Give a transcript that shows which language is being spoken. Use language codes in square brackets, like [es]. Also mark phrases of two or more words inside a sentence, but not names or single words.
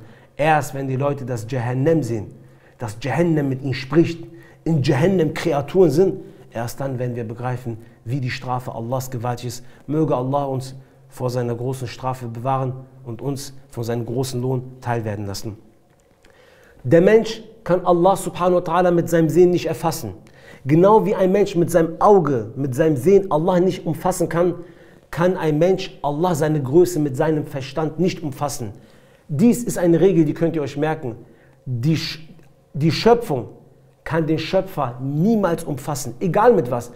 [de] Erst wenn die Leute das Jahannam sehen, dass Jahannam mit ihnen spricht, in Jahannam Kreaturen sind, erst dann werden wir begreifen, wie die Strafe Allahs gewaltig ist. Möge Allah uns vor seiner großen Strafe bewahren und uns von seinem großen Lohn teilwerden lassen. Der Mensch kann Allah [ar] سبحانه وتعالى [de] mit seinem Sehen nicht erfassen. Genau wie ein Mensch mit seinem Auge, mit seinem Sehen Allah nicht umfassen kann, kann ein Mensch Allah seine Größe mit seinem Verstand nicht umfassen. Dies ist eine Regel, die könnt ihr euch merken. Die Schöpfung kann den Schöpfer niemals umfassen, egal mit was.